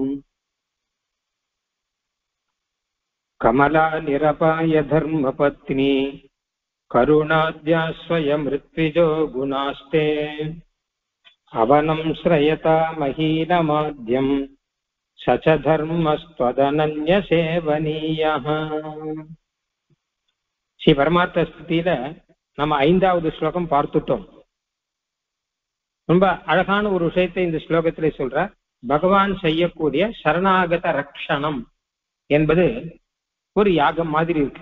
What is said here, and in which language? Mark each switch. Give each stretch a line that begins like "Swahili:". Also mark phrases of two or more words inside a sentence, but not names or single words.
Sanskrit: कमलानिरपाय धर्मपत्नी करुणाद्यास्वयमृत्विजो गुणास्ते अवनं श्रयता महीनमाद्यं स च धर्मस्त्वदनन्यसेवनीयः.
Tamil: ஸ்ரீ பரமார்த்த ஸ்துதியில நம்ம 5வது ஸ்லோகம் பார்த்துட்டோம். ரொம்ப அழகான ஒரு விஷயத்தை இந்த ஸ்லோகத்திலே சொல்ற. பகவான் செய்யக்கூடிய சரணாகத ரக்ஷணம் என்பது ஒரு யாகம் மாதிரி இருக்கு.